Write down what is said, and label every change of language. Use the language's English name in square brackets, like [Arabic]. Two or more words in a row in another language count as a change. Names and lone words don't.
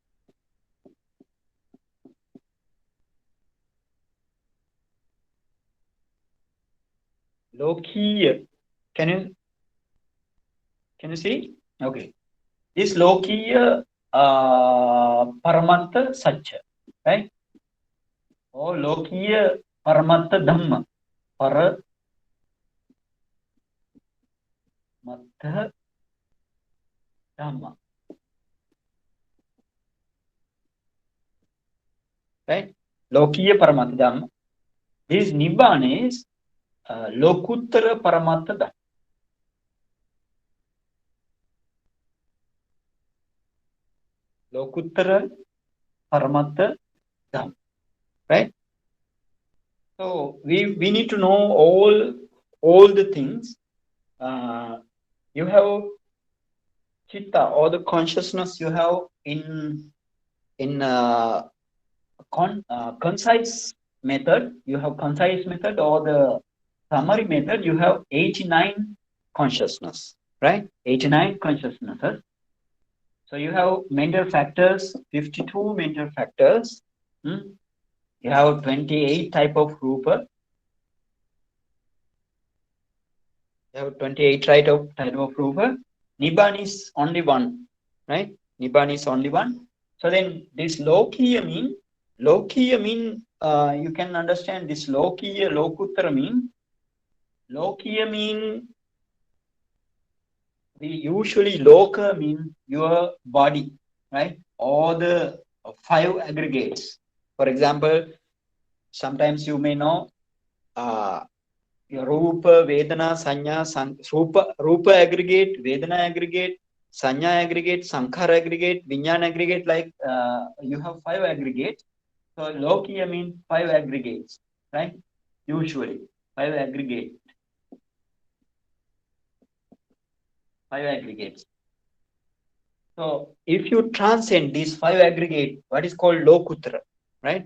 [English] Lokiya. Can you see? Okay. [Pali] This Lokiya Paramattha Satcha. [English] Right? Or [Pali] Lokiya Paramattha Dhamma. Paramattha Dhamma. [English] Right? [Pali] Lokiya Paramattha Dhamma. This Nibbana is Lokuttara Paramattha Dhamma. Lokuttara Paramattha Dhamma. [English] Right? So we need to know all the things. You have chitta, or the consciousness you have in concise method. You have concise method, or the summary method. You have 89 consciousness, right? 89 consciousnesses. So you have mental factors, 52 mental factors. You have 28 type of rupa. You have 28 type of rupa. Nibbana is only one, right? Nibbana is only one. So then this Lokiya mean, you can understand this [Pali] Lokiya, Lokuttara [English] mean, we usually Loka mean your body, right? All the 5 aggregates. For example, sometimes you may know [Pali] Rupa, Vedana, Sanya, [English] Rupa aggregate, Vedana aggregate, Sanya aggregate, Sankhara aggregate, Vinyan aggregate, like you have 5 aggregates. So Lokiya means 5 aggregates, right? Usually 5 aggregates. 5 aggregates. So if you transcend these 5 aggregates, what is called Lokutra, right?